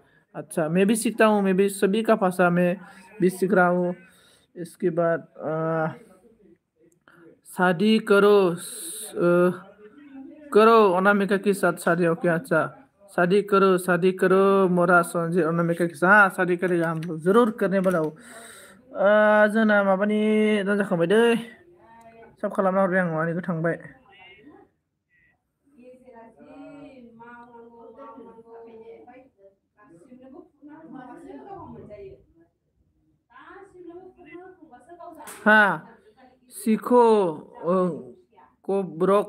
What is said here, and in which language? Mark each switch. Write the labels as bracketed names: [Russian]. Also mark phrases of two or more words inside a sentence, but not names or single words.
[Hindi] अच्छा, मैं भी सीखता हूँ, मैं भी सभी का भाषा में भी सीख रहा हूँ। इसके बाद शादी करो अनामिका के साथ, शादी। ओके, अच्छा। शादी करो मोरा संजय अनामिका के साथ। हाँ, शादी करेगा, हम लोग जरूर करने वाला हूँ। [Bodo] जोंना माबानि जाखांबाय दै। साब खालामना हरबाय आं, माबानिखौ थांबाय। [Hindi] हाँ, सीखो कोब्रक।